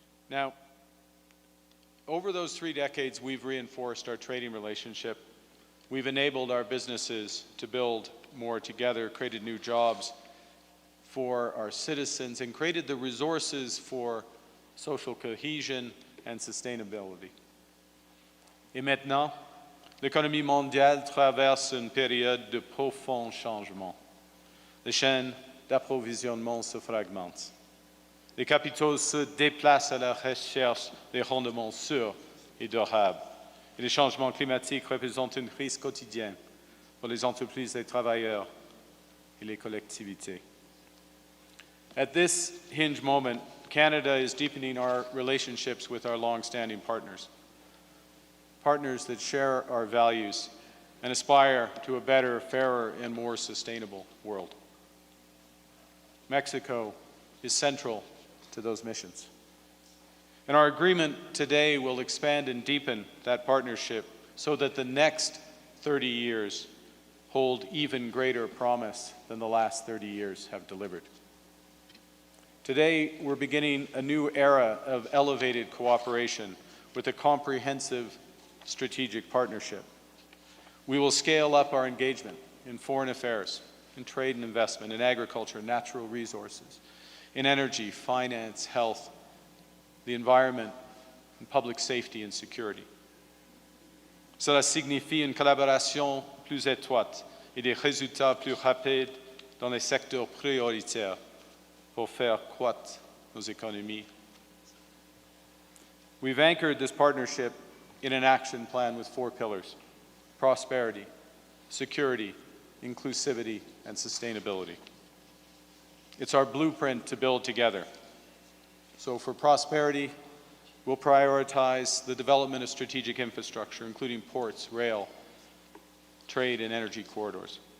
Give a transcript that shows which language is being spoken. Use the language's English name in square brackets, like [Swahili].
[English] Now, over those 3 decades, we've reinforced our trading relationship. We've enabled our businesses to build more together, created new jobs for our citizens, and created the resources for social cohesion and sustainability. [French] Et maintenant, l'économie mondiale traverse une période de profonds changements. Les chaînes d'approvisionnement se fragmentent. Les capitaux se déplacent à la recherche des rendements sûrs et durables. Et les changements climatiques représentent un risque quotidien pour les entreprises, les travailleurs et les collectivités. [English] At this hinge moment, Canada is deepening our relationships with our long-standing partners. Partners that share our values and aspire to a better, fairer, and more sustainable world. Mexico is central to those missions. And our agreement today will expand and deepen that partnership so that the next 30 years hold even greater promise than the last 30 years have delivered. Today, we're beginning a new era of elevated cooperation with a comprehensive strategic partnership. We will scale up our engagement in foreign affairs, in trade and investment, in agriculture, natural resources, in energy, finance, health, the environment, and public safety and security. [French] Cela signifie une collaboration plus étroite et des résultats plus rapides dans les secteurs prioritaires pour faire croître nos économies. [English] We've anchored this partnership in an action plan with 4 pillars: prosperity, security, inclusivity, and sustainability. It's our blueprint to build together. So for prosperity, we'll prioritize the development of strategic infrastructure, including ports, rail, trade, and energy corridors.